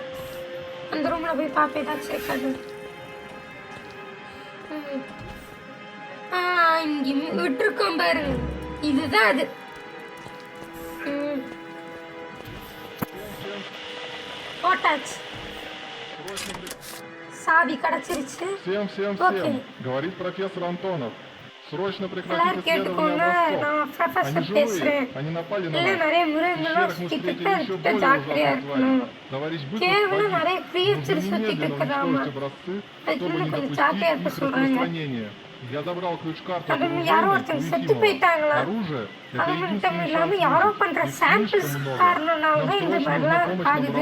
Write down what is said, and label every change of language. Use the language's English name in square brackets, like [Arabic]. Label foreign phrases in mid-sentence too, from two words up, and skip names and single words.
[Tamil] அந்த ரூம்ல போய் பார்ப்பேன் ஏதாச்சும் இருக்காது. இங்க விட்டுருக்கோம் பாருங்க, இதுதான் அது. போட்டாச்சு, சாவி கிடைச்சிருச்சு. ஓகே, [Russian] говорит профессор Антонов. Срочно прекратить [Tamil] எல்லாரும் கேட்டுக்கோங்க, நான் ப்ரொஃபஸர் பேசுறேன். இல்லை, நிறைய மிருகங்களும் சுத்திட்டு இருக்கு, ஜாக்கிரதையா இருக்கணும். கேவலம் நிறைய கிரியேச்சர் சுத்திட்டு இருக்கிறாமா, அதுக்கு கொஞ்சம் ஜாக்கிரதையா இருக்க சொல்றாங்க. அது யாரோ ஒருத்தர் செத்து போயிட்டாங்களா, அது மட்டும் இல்லாம யாரோ பண்ற சாம்பிள்ஸ் காரணம்னால தான் இந்த மாதிரிலாம் ஆகுது.